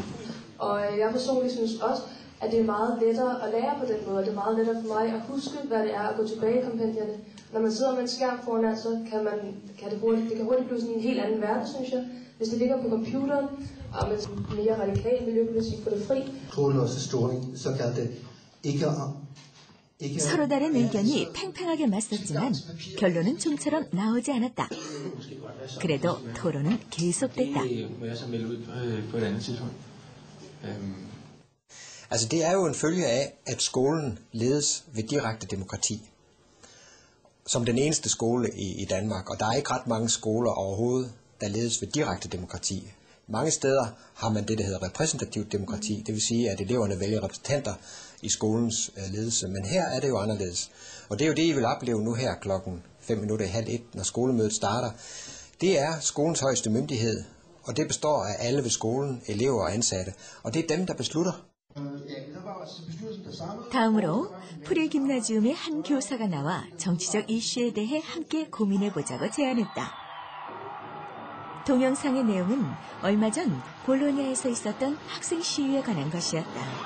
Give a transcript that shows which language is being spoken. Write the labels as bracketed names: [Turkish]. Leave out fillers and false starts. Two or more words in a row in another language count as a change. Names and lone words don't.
[Danish] Og jeg personligt synes også, at det er meget lettere at lære på den måde. Det er meget lettere for mig at huske, hvad det er at gå tilbage i kompendierne. Når man sidder med en skærm foran, så kan det hurtigt blive sådan en helt anden verden, synes jeg. Hvis det ligger på computeren, og med mere radikal miljøpolitik for det fri. [Korean] 서로 다른 의견이 팽팽하게 맞섰지만 결론은 좀처럼 나오지 않았다. 그래도 토론은 계속됐다. [Danish] Altså det er jo en følge af, at skolen ledes ved direkte demokrati. Som den eneste skole i Danmark, og der er ikke ret mange skoler overhovedet, der ledes ved direkte demokrati. Mange steder har man det, der hedder repræsentativt demokrati, det vil sige, at eleverne vælger repræsentanter i skolens ledelse, men her er det jo anderledes. Og det er jo det, I vil opleve nu her klokken 1:55, når skolemødet starter. Det er skolens højeste myndighed, og det består af alle ved skolen, elever og ansatte, og det er dem, der beslutter. [Korean] 다음으로 프리김나지움의 한 교사가 나와 정치적 이슈에 대해 함께 고민해보자고 제안했다. 동영상의 내용은 얼마 전 볼로냐에서 있었던 학생 시위에 관한 것이었다.